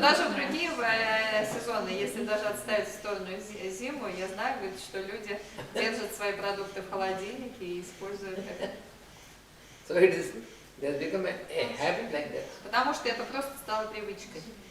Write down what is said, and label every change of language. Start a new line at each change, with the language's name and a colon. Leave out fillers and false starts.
Russian: даже в другие сезоны, если даже отставить в сторону зиму, я знаю, говорит, что люди держат свои продукты в холодильнике и используют это.
English: So it has become a habit like that.
Russian: Потому что это просто стало привычкой.